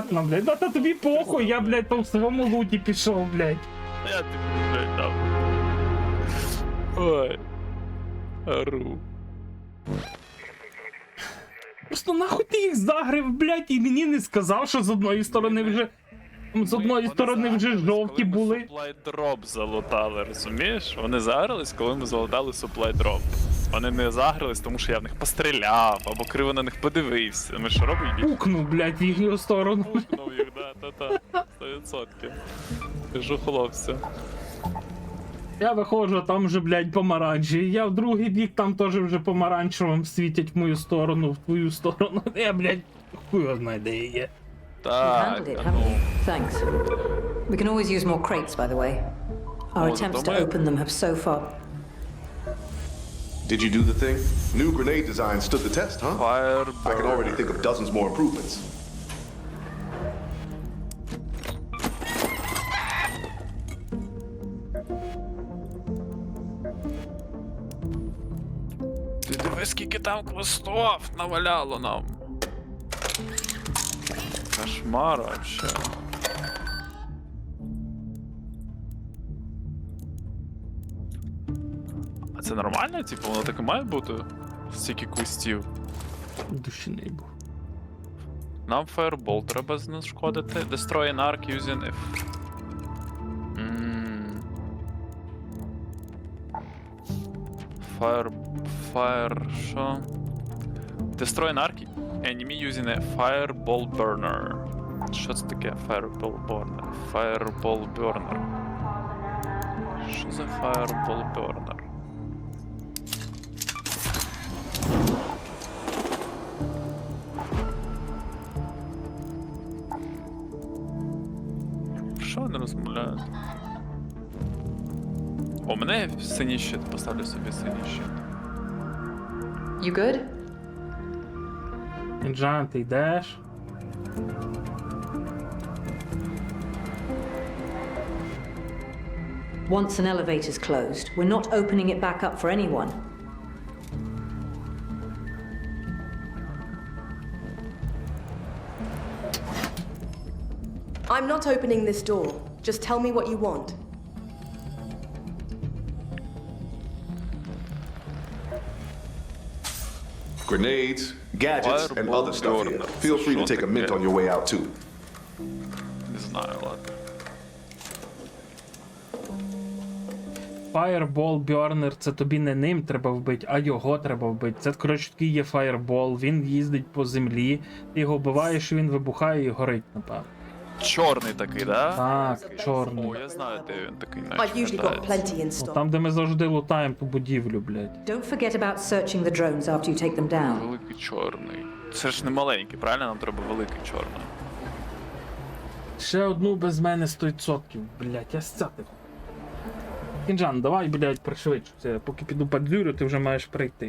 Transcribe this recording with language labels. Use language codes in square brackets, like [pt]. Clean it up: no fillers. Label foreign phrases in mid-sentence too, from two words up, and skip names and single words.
[uk] Да та тобі похуй, я, блядь, по своєму луті пішов, блядь. Я тобі, блядь, дам. Ой. Ору. Просто нахуй ти їх загрив, блядь, і мені не сказав, що з одної сторони вже. З одної сторони вже жовті були. [en] Supply drop [uk] залутали, розумієш? Вони загрались, коли ми залутали [en] supply drop. [uk] Вони не загрались, тому що я в них постріляв, або криво на них подивився. Ми що робимо? Пукнув, блядь, в їхню сторону. Пукнув їх, да, та-та. 100%. Кажу хлопцям. Я виходжу, там вже, блядь, помаранчі. Я в другий бік, там теж вже помаранчевим світять в мою сторону, в твою сторону. Я, блядь, хуй його знає, де я є. Так, [en] Handled it, [uk] та [en] haven't [uk] ну. [en] we? Thanks. We can always use more crates, by the way. Our Oh, attempts to don't open them have so far. Did you do the thing? New grenade design stood the test, huh? Fire I can already think of dozens more improvements. [uk] Ти диви, скільки там квестов наваляло нам. Кошмар вообще. А це нормально? Типу, воно так і має бути? Стільки квестів. Душений був. Нам Fireball треба знешкодити. [en] Destroy an arc using if. Що? Destroy an arc enemy using a Fireball burner. [uk] Що це таке? Fireball burner. Fireball burner. Що за Fireball burner? Що вони розмовляють? У мене синій щит, поставлю собі синій щит. [en] You good? [uk] Інжан, ти йдеш? [en] Once an elevator's closed, we're not opening it back up for anyone. I'm not opening this door. Just tell me what you want. Grenades, gadgets, and other stuff here. Feel free to take a mint on your way out, too. [uk] Не знаю, ладно. Fireball Burner, це тобі не ним треба вбити, а його треба вбити. Це, коротше, такий є Fireball, він їздить по землі, ти його вбиваєш, він вибухає і горить, напевно. Чорний такий, да? Так, чорний. О, я знаю, де він такий [en] I've usually got plenty in [uk] Ну, [en] stock. [uk] там, де ми завжди лутаємо ту будівлю, блядь. [en] Don't forget about searching the drones after you take them down. [uk] Великий чорний. Це ж не маленький, правильно? Нам треба великий чорний. Ще одну без мене 100%, блядь, я стяти. Кінжан, давай, блядь, пришвидшуйся. Поки піду під дзюрю, ти вже маєш прийти.